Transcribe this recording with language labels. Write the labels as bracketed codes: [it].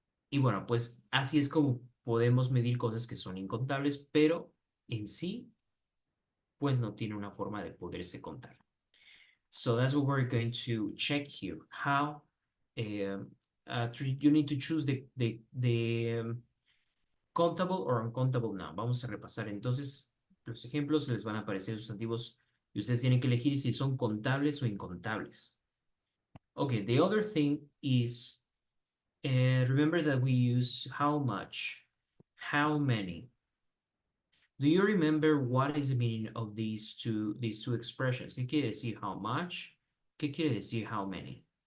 [es] Y bueno, pues así es como podemos medir cosas que son incontables, pero en sí, pues no tiene una forma de poderse contar. [en] So that's what we're going to check here. How you need to choose the countable or uncountable noun. [es] Vamos a repasar entonces los ejemplos, les van a aparecer sustantivos y ustedes tienen que elegir si son contables o incontables. [en] Okay, the other thing is, remember that we use how much, how many. Do you remember what is the meaning of these two expressions? [es] ¿Qué quiere decir how much? ¿Qué quiere decir how many?